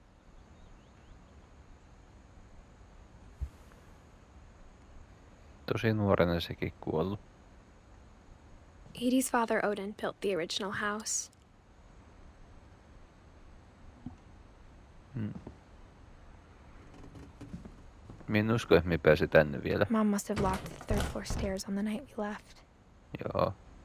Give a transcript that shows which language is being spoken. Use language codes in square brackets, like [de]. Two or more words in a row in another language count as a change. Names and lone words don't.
[fi] Tosi nuorena sekin kuollut. [en] Edie's father Odin built the original house. [fi] Minä en usko, että me pääsi tänne vielä. [en] Mom must have locked the third floor stairs on the night we left. [fi] Joo.